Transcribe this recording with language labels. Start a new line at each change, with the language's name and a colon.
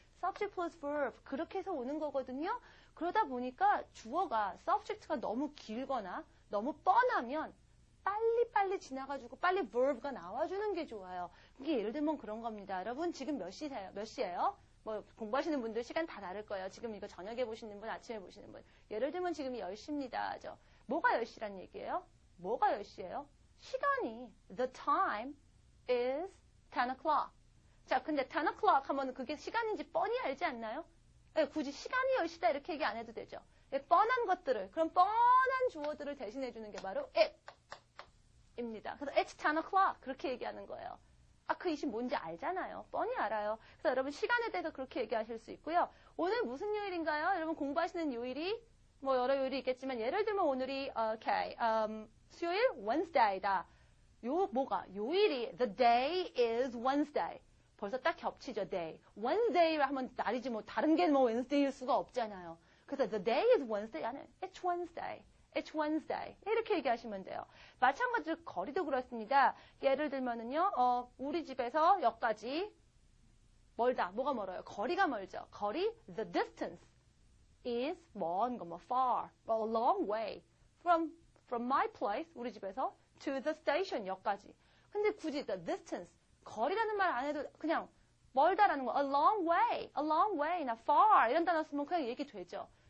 Korean: subject plus verb 그렇게 해서 오는 거거든요. 그러다 보니까 주어가 subject가 너무 길거나 너무 뻔하면 빨리 지나가지고 빨리 verb가 나와주는 게 좋아요. 이게 예를 들면 그런 겁니다. 여러분 지금 몇 시예요? 뭐 공부하시는 분들 시간 다 다를 거예요. 지금 이거 저녁에 보시는 분, 아침에 보시는 분. 예를 들면 지금이 10시입니다. 뭐가 10시란 얘기예요? 뭐가 10시예요? 시간이
English: the time is 10 o'clock.
Korean: 자, 근데 10 o'clock 하면 그게 시간인지 뻔히 알지 않나요? 네, 굳이 시간이 10시다 이렇게 얘기 안 해도 되죠. 네, 뻔한 것들을, 그런 뻔한 주어들을 대신해 주는 게 바로 it 입니다. 그래서
English: it's 10 o'clock
Korean: 그렇게 얘기하는 거예요. 그 이시 뭔지 알잖아요. 뻔히 알아요. 그래서 여러분 시간에 대해서 그렇게 얘기하실 수 있고요. 오늘 무슨 요일인가요? 여러분 공부하시는 요일이 뭐 여러 요일이 있겠지만 예를 들면 오늘이 수요일 Wednesday다. 요일이
English: the day is Wednesday.
Korean: 벌써 딱 겹치죠, day. Wednesday 하면 날이지 뭐 다른 게 뭐 Wednesday일 수가 없잖아요. 그래서
English: the day is Wednesday
Korean: 아니
English: it's Wednesday. It's Wednesday.
Korean: 이렇게 얘기하시면 돼요. 마찬가지로 거리도 그렇습니다. 예를 들면은요, 우리 집에서 역까지 멀다. 뭐가 멀어요? 거리가 멀죠. 거리,
English: the distance is
Korean: 먼 거,
English: far, a long way from my place,
Korean: 우리 집에서
English: to the station,
Korean: 역까지. 근데 굳이 the distance, 거리라는 말 안 해도 그냥 멀다라는 거, a long way, 나 far 이런 단어 쓰면 그냥 얘기되죠.